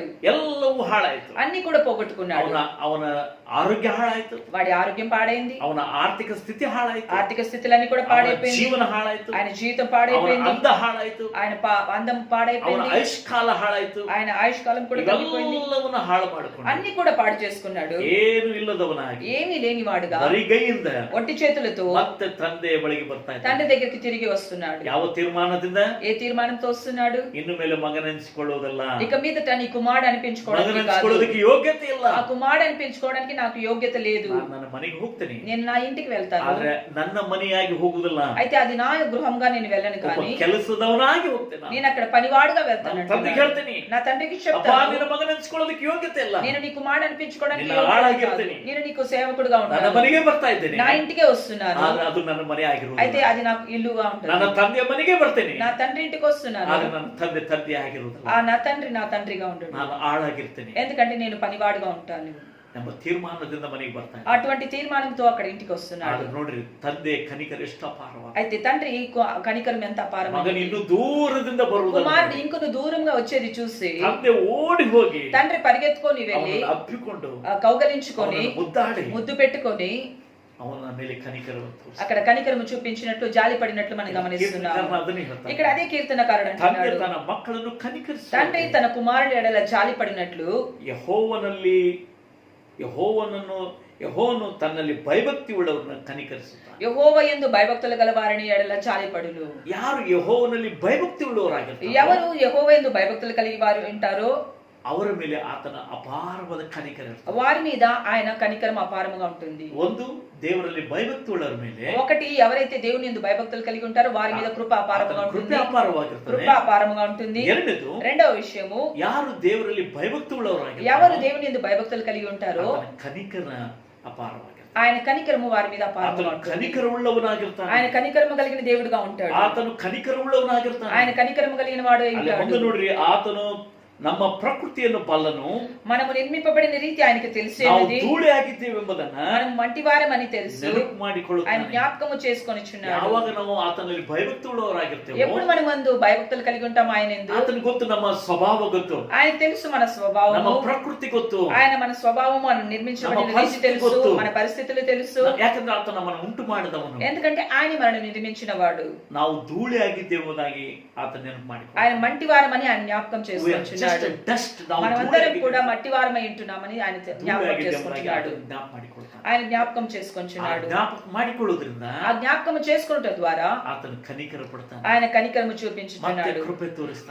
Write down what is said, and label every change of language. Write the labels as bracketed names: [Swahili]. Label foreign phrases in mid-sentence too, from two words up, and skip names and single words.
[Kannada] ಎಲ್ಲವೂ ಹಾಳಾಯ್ತು. [Telugu] అన్ని కూడా పోగొట్టుకున్నాడు. [Kannada] ಅವನ ಆರೋಗ್ಯ ಹಾಳಾಯ್ತು, [Telugu] వాడి ఆరోగ్యం పాడైంది, [Kannada] ಅವನ ಆರ್ಥಿಕ ಸ್ಥಿತಿ ಹಾಳಾಯ್ತು, [Telugu] ఆర్థిక స్థితులన్నీ కూడా [Kannada] ಅವನ [Telugu] పాడైపోయింది, [Kannada] ಜೀವನ ಹಾಳಾಯ್ತು, [Telugu] ఆయన జీవితం [Kannada] ಅವನ [Telugu] పాడైపోయింది, [Kannada] ಅಂದ ಹಾಳಾಯ್ತು, [Telugu] ఆయన అందం [Kannada] ಅವನ [Telugu] పాడైపోయింది, [Kannada] ಆಯುಷ್ಕಾಲ ಹಾಳಾಯ್ತು, [Telugu] ఆయన ఆయుష్ కాలం కూడా తగ్గిపోయింది, [Kannada] ಇವೆಲ್ಲವನ್ನ ಹಾಳು ಮಾಡಿಕೊಂಡು [Telugu] అన్ని కూడా పాడు చేసుకున్నాడు. [Kannada] ಏನು ಇಲ್ಲದವನಾಗಿ [Telugu] ఏమీ లేనివాడుగా [Kannada] ಬರಿಗೈಯಿಂದ [Telugu] ఒట్టి చేతులతో [Kannada] ಮತ್ತೆ ತಂದೆಯ ಬಳಿಗೆ ಬರ್ತಾ ಇದ್ದ. [Telugu] తండ్రి దగ్గరికి తిరిగి వస్తున్నాడు. [Kannada] ಯಾವ ತೀರ್ಮಾನದಿಂದ? [Telugu] ఏ తీర్మానంతో వస్తున్నాడు? [Kannada] ಇನ್ನು ಮೇಲೆ ಮಗನೆನಿಸಿಕೊಳ್ಳುವುದಲ್ಲ, [Telugu] ఇక మీదట నీ కుమారుడు అనిపించుకోవడానికి కాదు, [Kannada] ಮಗನೆನಿಸಿಕೊಳ್ಳೋದಕ್ಕೆ ಯೋಗ್ಯತೆ ಇಲ್ಲ. [Telugu] ఆ కుమారుడు అనిపించుకోవడానికి నాకు యోగ్యత లేదు, [Kannada] ನಾನು ನನ್ನ ಮನೆಗೆ ಹೋಗ್ತೇನೆ, [Telugu] నేను నా ఇంటికి వెళ్తాను, [Kannada] ಆದ್ರೆ ನನ್ನ ಮನೆಯಾಗಿ ಹೋಗುದಿಲ್ಲ, [Telugu] అయితే అది నా గృహంగా నేను వెళ్ళను, [Kannada] ಒಬ್ಬ [Telugu] కానీ [Kannada] ಕೆಲಸದವನಾಗಿ ಹೋಗ್ತೇನೆ. [Telugu] నేను అక్కడ పనివాడుగా వెళ్తాను [Kannada] ನನ್ನ ತಂದೆಗೆ [Telugu] అంటున్నాడు. [Kannada] ಹೇಳ್ತೀನಿ, [Telugu] నా తండ్రికి [Kannada] ಅಪ್ಪ [Telugu] చెప్తాను, [Kannada] ನಿನ್ನ ಮಗನೆನಿಸಿಕೊಳ್ಳೋದಕ್ಕೆ ಯೋಗ್ಯತೆ ಇಲ್ಲ, [Telugu] నేను నీ కుమారుడు అనిపించుకోవడానికి [Kannada] నిన్న [Telugu] యోగ్యత కాదు. [Kannada] ఆళాగిర్ತೀನಿ. [Telugu] నేను నీకు సేవకుడుగా [Kannada] ನನ್ನ [Telugu] ఉంటాను, [Kannada] ಮನೆಗೆ ಬರ್ತಾ ಇದ್ದೇನೆ, [Telugu] నా ఇంటికే వస్తున్నాను, [Kannada] ಆದ್ರೆ ಅದು ನನ್ನ ಮನೆ [Telugu] అయితే [Kannada] ಆಗಿರುವುದಿಲ್ಲ. [Telugu] అది నాకు ఇల్లుగా ఉంటుంది. [Kannada] ನನ್ನ ತಂದೆಯ ಮನೆಗೆ ಬರ್ತೇನೆ, [Telugu] నా తండ్రి ఇంటికి వస్తున్నాను, [Kannada] ಆದ್ರೆ ನನ್ನ ತಂದೆ ಆಗಿರುವುದಿಲ್ಲ. [Telugu] నా తండ్రి నా తండ్రిగా ఉంటాడు, [Kannada] ನಾನು ಆಳಾಗಿರ್ತೇನೆ [Telugu] ఎందుకంటే నేను పనివాడుగా ఉంటాను. [Kannada] ಎಂಬ ತೀರ್ಮಾನದಿಂದ ಮನೆಗೆ ಬರ್ತಾನೆ. [Telugu] అటువంటి తీర్మానంతో అక్కడ ఇంటికి వస్తున్నాడు. [Kannada] ಆದ್ರೆ ನೋಡ್ರಿ, ತಂದೆ ಕನಿಕರ ಎಷ್ಟು ಅಪಾರವಾದ. [Telugu] అయితే తండ్రి కనికరం ఎంత [Kannada] ಮಗನ [Telugu] అపారమైనది. [Kannada] ಇನ್ನು ದೂರದಿಂದ ಬರುವುದಲ್ಲ, [Telugu] కుమారుడు ఇంకొను దూరంగా వచ్చేది చూసి [Kannada] ತಂದೆ ಓಡಿ ಹೋಗಿ [Telugu] తండ్రి పరిగెత్తుకొని వెళ్ళి [Kannada] ಅವನನ್ನು ಅಪ್ಪಿಕೊಂಡು [Telugu] కౌగలించుకొని [Kannada] ಅವನನ್ನು ಮುದ್ದಾಡಿ [Telugu] ముద్దు పెట్టుకొని [Kannada] ಅವನ ಮೇಲೆ కనికರವನ್ನು ತೋರಿಸಿ. [Telugu] అక్కడ కనికరము చూపించినట్లు, జాలి పడినట్లు మనం గమనిస్తున్నాం. [Kannada] ಕೀರ್ತನಕಾರನು ಅದನ್ನೇ ಹೇಳ್ತಾನೆ. [Telugu] ఇక్కడ అదే కీర్తనకారుడు [Kannada] ತಂದೆ [Telugu] అంటున్నాడు, [Kannada] ತನ್ನ ಮಕ್ಕಳನ್ನು ಕನಿಕರಿಸಿ, [Telugu] తండ్రి తన కుమారుడు ఎడల జాలి పడినట్లు [Kannada] ಯೆಹೋವನು ತನ್ನಲ್ಲಿ ಭಯಭಕ್ತಿ ಉಳ್ಳವರನ್ನ ಕನಿಕರಿಸುತ್ತಾನೆ. [Telugu] యెహోవా యందు భయభక్తులు గల వారిని ఎడల జాలిపడును. [Kannada] ಯಾರು ಯೆಹೋವನಲ್ಲಿ ಭಯಭಕ್ತಿ ಉಳ್ಳವರಾಗಿರ್ತಾರೆ, [Telugu] ఎవరు యెహోవా యందు భయభక్తులు కలిగి వారు ఉంటారో [Kannada] ಅವರ ಮೇಲೆ ಆತನ ಅಪಾರವಾದ ಕನಿಕರ ಇರ್ತದೆ. [Telugu] వారి మీద ఆయన కనికరం అపారముగా ఉంటుంది. [Kannada] ಒಂದು, ದೇವರಲ್ಲಿ ಭಯಭಕ್ತಿ ಉಳ್ಳವರ ಮೇಲೆ, [Telugu] ఒకటి, ఎవరైతే దేవుని యందు భయభక్తులు కలిగి ఉంటారో వారి మీద కృప అపారముగా [Kannada] ಕೃಪೆ [Telugu] ఉంటుంది, [Kannada] ಅಪಾರವಾಗಿರ್ತದೆ. [Telugu] కృప అపారముగా ఉంటుంది. [Kannada] ಎರಡನೇದು, [Telugu] రెండవ విషయము, [Kannada] ಯಾರು ದೇವರಲ್ಲಿ ಭಯಭಕ್ತಿ [Telugu] ఎవరు [Kannada] ಉಳ್ಳವರಾಗಿರ್ತಾರೆ, [Telugu] దేవుని యందు భయభక్తులు కలిగి ఉంటారో [Kannada] ಆತನ ಕನಿಕರ ಅಪಾರವಾಗಿರ್ತದೆ. [Telugu] ఆయన కనికరము వారి మీద [Kannada] ಆತನು [Telugu] అపారముగా ఉంటుంది. [Kannada] ಕನಿಕರ ಉಳ್ಳವನಾಗಿರ್ತಾನೆ, [Telugu] ఆయన కనికరము కలిగిన దేవుడుగా ఉంటాడు, [Kannada] ಆತನು ಕನಿಕರ ಉಳ್ಳವನಾಗಿರ್ತಾನೆ. [Telugu] ఆయన కనికరము కలిగిన వాడు అయి [Kannada] ಅಲ್ಲಿ [Telugu] ఉంటాడు. [Kannada] ಮುಂದೆ ನೋಡ್ರಿ, ಆತನು ನಮ್ಮ ಪ್ರಕೃತಿಯನ್ನು ಬಲ್ಲನು, [Telugu] మనము నిర్మింపబడిన రీతి ఆయనకి [Kannada] ನಾವು [Telugu] తెలిసేది, [Kannada] ಧೂಳಿ ಆಗಿದ್ದೇವೆಂಬುದನ್ನ [Telugu] మనం మంటివారమని తెలుసు, [Kannada] ನೆನಪು [Telugu] ఆయన [Kannada] ಮಾಡಿಕೊಳ್ಳುತ್ತಾನೆ. [Telugu] జ్ఞాపకము చేసుకొనిచున్నాడు. [Kannada] ಯಾವಾಗ ನಾವು ಆತನಲ್ಲಿ ಭಯಭಕ್ತಿ ಉಳ್ಳವರಾಗಿರ್ತೇವೆ, [Telugu] ఎప్పుడు మనం మందు భయభక్తులు కలిగి ఉంటాం ఆయన యందు, [Kannada] ಆತನಿಗೆ ಗೊತ್ತು, ನಮ್ಮ ಸ್ವಭಾವ ಗೊತ್ತು, [Telugu] ఆయనకు తెలుసు మన [Kannada] ನಮ್ಮ [Telugu] స్వభావము, [Kannada] ಪ್ರಕೃತಿ ಗೊತ್ತು, [Telugu] ఆయన మన స్వభావము, మనం నిర్మించబడిన [Kannada] ನಮ್ಮ [Telugu] రీతి [Kannada] ಪರಿಸ್ಥಿತಿ [Telugu] తెలుసు, [Kannada] ಗೊತ್ತು. [Telugu] మన పరిస్థితులు తెలుసు, [Kannada] ಯಾಕಂದ್ರೆ ಆತ ನಮ್ಮನ್ನು ಉಂಟು ಮಾಡಿದವನು. [Telugu] ఎందుకంటే ఆయన మనల్ని నిర్మించిన వాడు. [Kannada] ನಾವು ಧೂಳಿ ಆಗಿದ್ದೇವುದಾಗಿ ಆತ ನೆನಪು ಮಾಡಿಕೊಳ್ಳ. [Telugu] ఆయన మంటివారమని ఆయన జ్ఞాపకం చేసుకుంటున్నాడు. మనమందరం కూడా మట్టివారమై ఉంటున్నామని ఆయన జ్ఞాపకం చేసుకుంటున్నాడు, ఆయన జ్ఞాపకం చేసుకుంటున్నాడు. [Kannada] ಜ್ಞಾಪಕ ಮಾಡಿಕೊಳ್ಳುವುದರಿಂದ [Telugu] ఆ జ్ఞాపకం చేసుకున్నట ద్వారా [Kannada] ಆತನು ಕನಿಕರ ಪಡ್ತಾನೆ, [Telugu] ఆయన కనికరము [Kannada] ಮತ್ತೆ [Telugu] చూపించుతున్నాడు, [Kannada] ಕೃಪೆ ತೋರಿಸ್ತಾನೆ.